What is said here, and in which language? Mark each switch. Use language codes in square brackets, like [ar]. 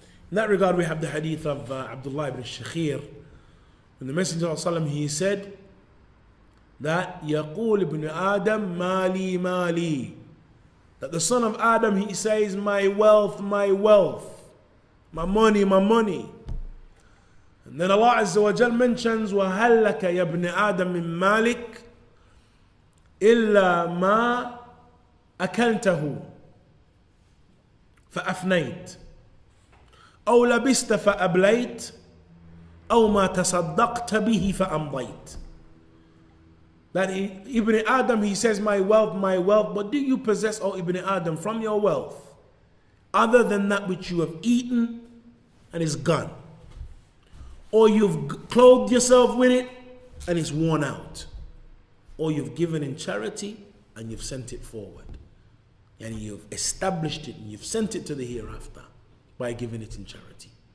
[en] In that regard, we have the hadith of Abdullah ibn Shakhir. When the Messenger of Allah, he said that [ar] يَقُولُ ibn Adam mali mali, [en] that the son of Adam, he says, my wealth, my wealth, my money, my money. And then Allah Azza wa Jal mentions [ar] وَهَلْ لَكَ يَا ابْنِ آدَمْ مِنْ مَالِكَ إِلَّا مَا أَكَلْتَهُ فأفنيت أو لبست فأبليت أو ما تصدقت به فأمضيت. [en] That Ibn Adam, he says, my wealth, but do you possess, O Ibn Adam, from your wealth other than that which you have eaten and is gone, or you've clothed yourself with it and it's worn out, or you've given in charity and you've sent it forward, and you've established it and you've sent it to the hereafter by giving it in charity.